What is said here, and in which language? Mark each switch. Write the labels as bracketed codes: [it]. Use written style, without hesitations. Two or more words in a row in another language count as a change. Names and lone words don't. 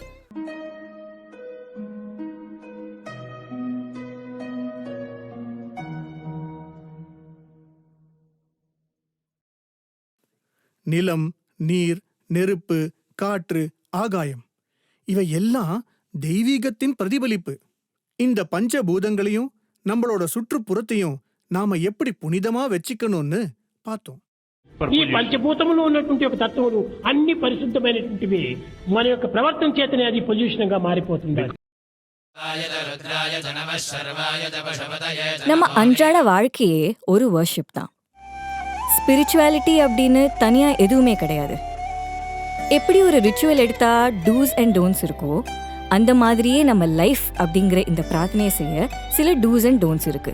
[ta] நிலம், நீர், நெருப்பு, காற்று, ஆகாயம், இவை எல்லாம் தெய்வீகத்தின் பிரதிபலிப்பு. இந்த பஞ்சபூதங்களையும் நம்மளோட சுற்றுப்புறத்தையும் நாம எப்படி புனிதமா வச்சுக்கணும்னு பார்த்தோம். [te] ఈ పంచభూతములు ఉన్నటువంటి ఒక తత్వములు అన్ని పరిశుద్ధమైనటువంటివి. మన యొక్క ప్రవర్తన చేతనే అది పొల్యూషన్ గా మారిపోతుంది. [ta] நம்ம அன்றாட வாழ்க்கையே ஒரு வர்ஷிப் தான். ஸ்பிரிச்சுவாலிட்டி அப்படின்னு தனியாக எதுவுமே கிடையாது. எப்படி ஒரு ரிச்சுவல் எடுத்தா [en] dos and don'ts [ta] இருக்கோ, அந்த மாதிரியே நம்ம லைஃப் அப்படிங்கிற இந்த பிரார்த்தனையை செய்ய சில [en] dos and don'ts [ta] இருக்கு.